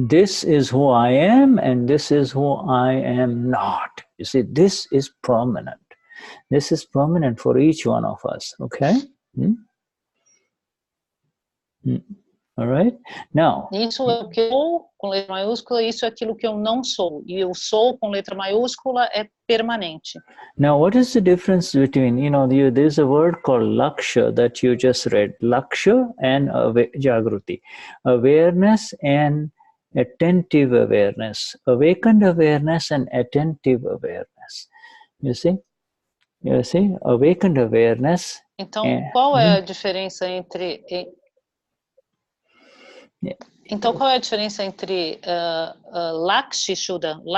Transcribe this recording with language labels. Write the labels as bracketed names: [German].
[English] This is who I am and this is who I am not. You see, this is permanent. This is permanent for each one of us, okay? All right? Now, [Portuguese] isso é o que eu sou com letra maiúscula, isso é aquilo que eu não sou. E eu sou com letra maiúscula é permanente. [English] Now, what is the difference between, there's a word called laksha that you just read. Laksha and Jagruti. Awareness and attentive awareness. Awakened awareness and attentive awareness. You see? Awakened awareness. [Portuguese] Então, qual é a diferença entre... Então, qual é a diferença entre laksha e Shuddha?